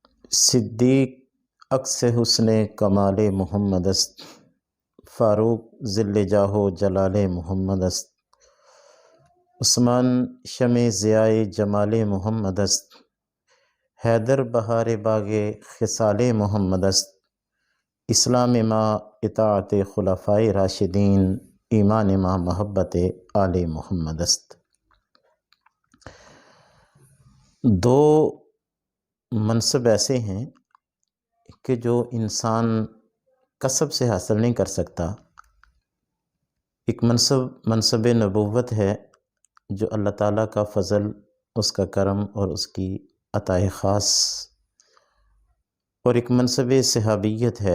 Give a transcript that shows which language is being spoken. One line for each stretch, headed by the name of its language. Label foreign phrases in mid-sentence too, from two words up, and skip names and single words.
Persian: صدیق عکس حسن کمال محمد است، فاروق ظل جاہ و جلال محمد است، عثمان شمع ضیاء جمال محمد است، حیدر بہار باغ خصال محمد است، اسلام ما اطاعت خلفائے راشدین، ایمان ما محبت آل محمد است۔
Urdu: دو منصب ایسے ہیں کہ جو انسان کسب سے حاصل نہیں کر سکتا۔ ایک منصب نبوت ہے جو اللہ تعالیٰ کا فضل، اس کا کرم اور اس کی عطا خاص، اور ایک منصب صحابیت ہے۔